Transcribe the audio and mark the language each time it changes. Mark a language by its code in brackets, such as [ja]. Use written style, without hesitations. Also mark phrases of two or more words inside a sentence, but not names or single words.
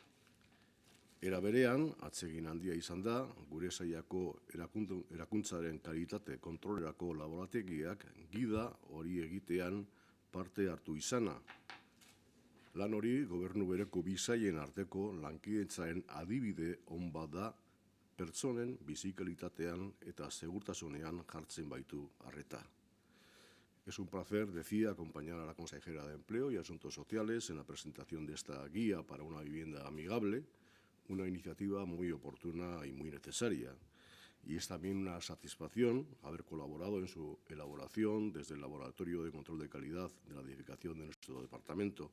[eu] Era berean, atsegin handia izan da, gure sailako erakuntzaren kalitate kontrolerako laborategiak gida hori egitean parte hartu izana. Lan hori gobernu bereko bi sailen arteko lankidetzaren adibide on bat da, pertsonen bizi-kalitatean eta segurtasunean jartzen baitu arreta. [es] Es un placer, decía, acompañar a la consejera de Empleo y Asuntos Sociales en la presentación de esta guía para una vivienda amigable, una iniciativa muy oportuna y muy necesaria. Y es también una satisfacción haber colaborado en su elaboración desde el Laboratorio de Control de Calidad de la Edificación de nuestro departamento.